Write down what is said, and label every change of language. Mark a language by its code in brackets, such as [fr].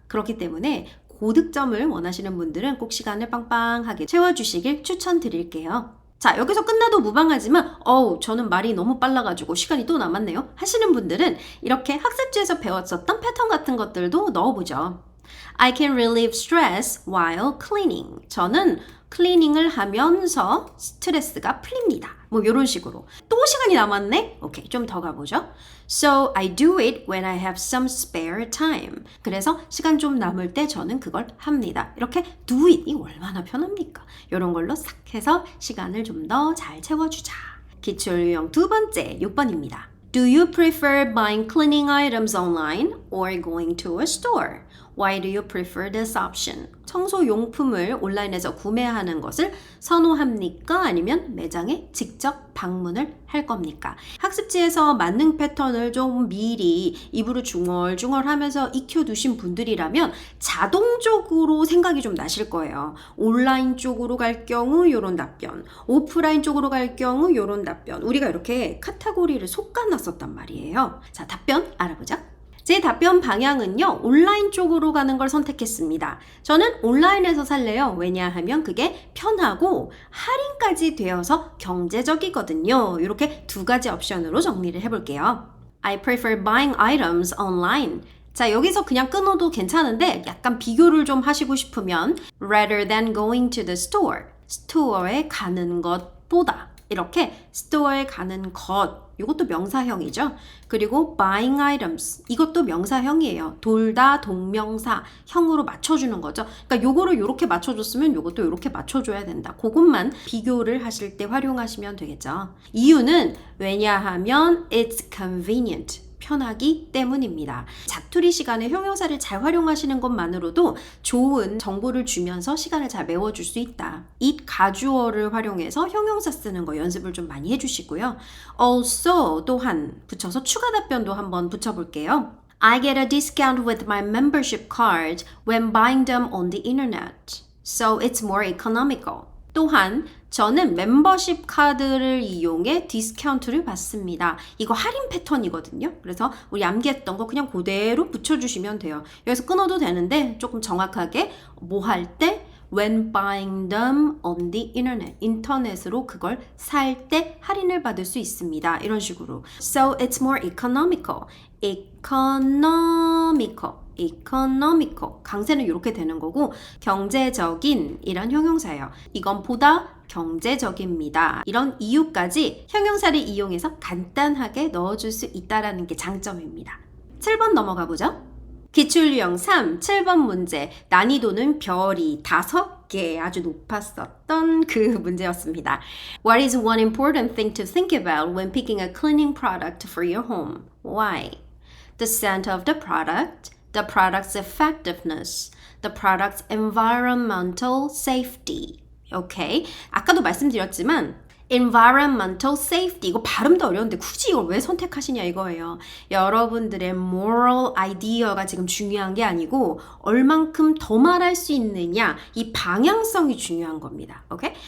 [ko] 그렇기 때문에 고득점을 원하시는 분들은 꼭 시간을 빵빵하게 채워주시길 추천드릴게요. 자, 여기서 끝나도 무방하지만 저는 말이 너무 빨라가지고 시간이 또 남았네요 하시는 분들은 이렇게 학습지에서 배웠었던 패턴 같은 것들도 넣어보죠. [en] I can relieve stress while cleaning. [ko] 저는 클리닝을 하면서 스트레스가 풀립니다. 뭐 이런 식으로. 또 시간이 남았네? 오케이, 좀 더 가보죠. [en] So I do it when I have some spare time. [ko] 그래서 시간 좀 남을 때 저는 그걸 합니다. 이렇게 [en] do it [ko] 이 얼마나 편합니까? 이런 걸로 싹 해서 시간을 좀 더 잘 채워주자. 기출유형 두 번째, 6번입니다. [en] Do you prefer buying cleaning items online or going to a store? Why do you prefer this option? [ko] 청소 용품을 온라인에서 구매하는 것을 선호합니까? 아니면 매장에 직접 방문을 할 겁니까? 학습지에서 만능 패턴을 좀 미리 입으로 중얼중얼 하면서 익혀두신 분들이라면 자동적으로 생각이 좀 나실 거예요. 온라인 쪽으로 갈 경우 이런 답변, 오프라인 쪽으로 갈 경우 이런 답변. 우리가 이렇게 카테고리를 솎아놨었단 말이에요. 자, 답변 알아보자. 제 답변 방향은요, 온라인 쪽으로 가는 걸 선택했습니다. 저는 온라인에서 살래요. 왜냐하면 그게 편하고 할인까지 되어서 경제적이거든요. 이렇게 두 가지 옵션으로 정리를 해볼게요. [en] I prefer buying items online. [ko] 자, 여기서 그냥 끊어도 괜찮은데 약간 비교를 좀 하시고 싶으면 [en] rather than going to the store. [ko] 스토어에 가는 것보다 이렇게 스토어에 가는 것 이것도 명사형이죠. 그리고 [en] buying items [ko] 이것도 명사형이에요. 둘 다 동명사 형으로 맞춰주는 거죠. 그러니까 요거를 요렇게 맞춰줬으면 요것도 요렇게 맞춰줘야 된다. 그것만 비교를 하실 때 활용하시면 되겠죠. 이유는 왜냐하면 [en] it's convenient. [ko] 편하기 때문입니다. 자투리 시간에 형용사를 잘 활용하시는 것만으로도 좋은 정보를 주면서 시간을 잘 메워줄 수 있다. it 가주어를 활용해서 형용사 쓰는 거 연습을 좀 많이 해주시고요. also 또한 붙여서 추가 답변도 한번 붙여볼게요. [en] I get a discount with my membership card when buying them on the internet. So it's more economical. [ko] 또한 저는 멤버십 카드를 이용해 디스카운트를 받습니다. 이거 할인 패턴이거든요. 그래서 우리 암기했던 거 그냥 그대로 붙여주시면 돼요. 여기서 끊어도 되는데 조금 정확하게 뭐 할 때 [en] when buying them on the internet. [ko] 인터넷으로 그걸 살 때 할인을 받을 수 있습니다. 이런 식으로. [en] So it's more economical. economical. [ko] 강세는 이렇게 되는 거고 경제적인 이란 형용사예요. 이건 보다 경제적입니다. 이런 이유까지 형용사를 이용해서 간단하게 넣어줄 수 있다는 게 장점입니다. 7번 넘어가 보죠. 기출유형 3, 7번 문제. 난이도는 별이 5개 아주 높았었던 그 문제였습니다. [en] What is one important thing to think about when picking a cleaning product for your home? Why? The scent of the product, the product's effectiveness, the product's environmental safety. 오케이. [ko] 아까도 말씀드렸지만 environmental safety 이거 발음도 어려운데 굳이 이걸 왜 선택하시냐 이거예요. 여러분들의 moral idea가 지금 중요한 게 아니고 얼만큼 더 말할 수 있느냐 이 방향성이 중요한 겁니다. 오케이?